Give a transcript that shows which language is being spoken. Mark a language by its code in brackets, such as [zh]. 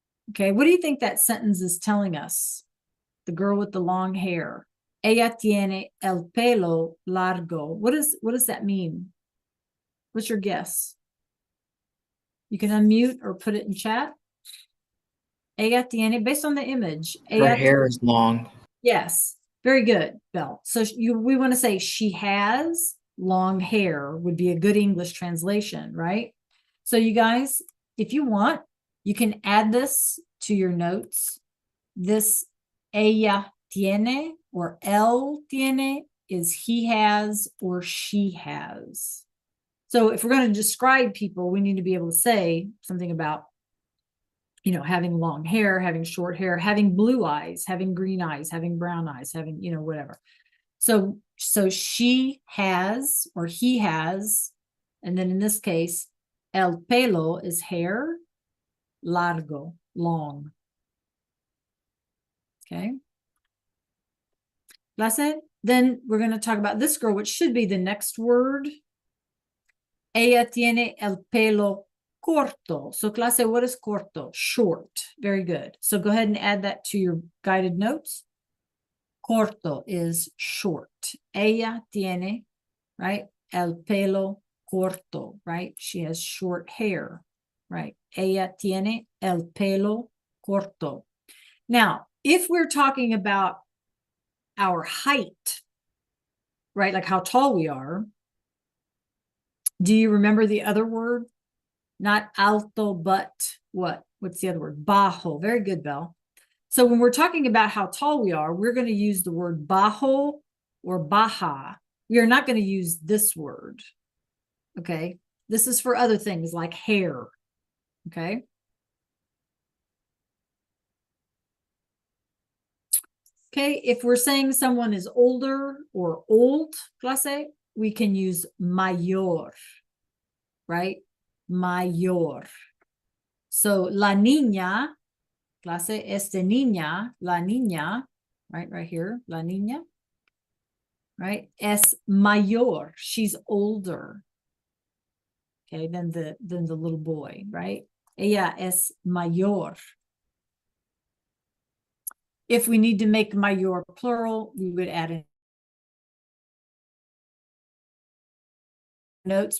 [en] Okay, what do you think that sentence is telling us? The girl with the long hair. [es] Ella tiene el pelo largo. [en] What does that mean? What's your guess? You can unmute or put it in chat. [es] Ella tiene, [en] based on the image. Her hair is long. Yes, very good, Belle. So we want to say she has long hair would be a good English translation, right? So you guys, if you want, you can add this to your notes. This [es] ella tiene [en] or [es] él tiene [en] is he has or she has. So if we're going to describe people, we need to be able to say something about, you know, having long hair, having short hair, having blue eyes, having green eyes, having brown eyes, having, you know, whatever. So she has or he has, and then in this case, [es] el pelo [en] is hair, largo, long. Okay. Clase. Then we're going to talk about this girl, which should be the next word. [es] Ella tiene el pelo corto. [en] So clase, what is corto? Short. Very good. So go ahead and add that to your guided notes. Corto is short. [es] Ella tiene, [en] right? [es] El pelo corto, [en] right? She has short hair, right? [es] Ella tiene el pelo corto. [en] Now, if we're talking about our height, right? Like how tall we are. Do you remember the other word? Not alto, but what? What's the other word? Bajo. Very good, Belle. So when we're talking about how tall we are, we're going to use the word bajo or baja. We are not going to use this word. Okay. This is for other things like hair. Okay. Okay. If we're saying someone is older or old, clase, we can use mayor, right? [es] Mayor. So la niña, clase, esta niña, la niña, [en] right here, [es] la niña, right? Es mayor, [en] she's older. Okay, than the little boy, right? [es] Ella es mayor. [en] If we need to make mayor plural, we would add in notes.